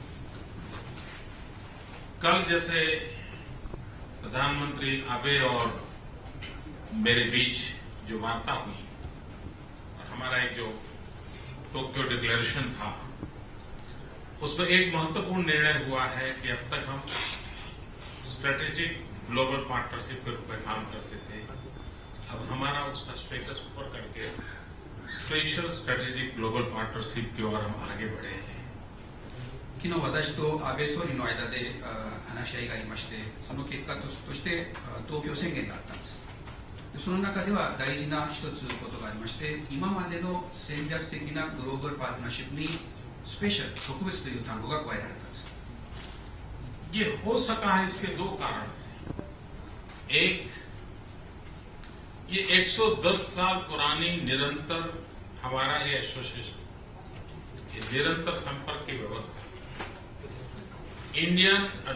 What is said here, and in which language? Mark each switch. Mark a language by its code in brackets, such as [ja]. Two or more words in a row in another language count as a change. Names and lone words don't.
[hi] कल जैसे प्रधानमंत्री आबे और मेरे बीच जो वार्ता हुई और हमारा एक जो टोक्यो डिक्लेरेशन था, उसमें एक महत्वपूर्ण निर्णय हुआ है कि अब तक हम [en] strategic global partnership [hi] के रूप में काम करते थे, अब हमारा उसका स्टेटस ऊपर करके [en] special strategic global partnership [hi] की ओर हम आगे बढ़े हैं। [ja] 昨日私と安倍総理の間で話し合いがありまして、その結果として東京宣言があったんです。その中では大事な一つことがありまして、今までの戦略的なグローバルパートナーシップにスペシャル、特別という単語が加えられたんです。 [hi] ये हो सका है, इसके दो कारण हैं। एक, ये 110 साल पुरानी निरंतर हमारा ये एसोसिएशन, ये निरंतर संपर्क की व्यवस्था, इंडियन और